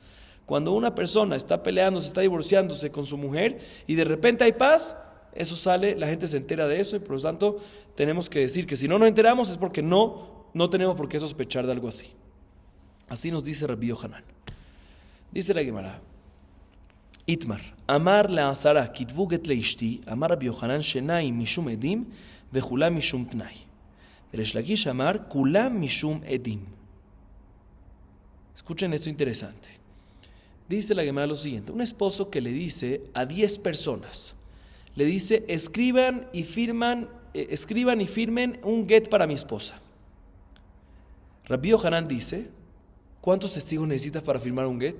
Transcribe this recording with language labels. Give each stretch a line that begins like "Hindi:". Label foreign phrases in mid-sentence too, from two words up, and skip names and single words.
Spanish: Cuando una persona está peleándose, está divorciándose con su mujer y de repente hay paz, eso sale, la gente se entera de eso y por lo tanto tenemos que decir que si no nos enteramos es porque no tenemos por qué sospechar de algo así. Así nos dice Rabbi Yohanan. Dice la Gemara,
Hebrew: איתמר אמר לעשרה כתבו גט לאשתי אמר רבי יוחנן שנים משום עדים וכולם משום תנאי. ריש לקיש אמר כולם משום עדים.
Spanish: Escuchen esto interesante. Dice la Gemara lo siguiente: un esposo que le dice a 10 personas, le dice, escriban y firmen un get para mi esposa. Rabbi Yohanan dice, ¿cuántos testigos necesitas para firmar un get?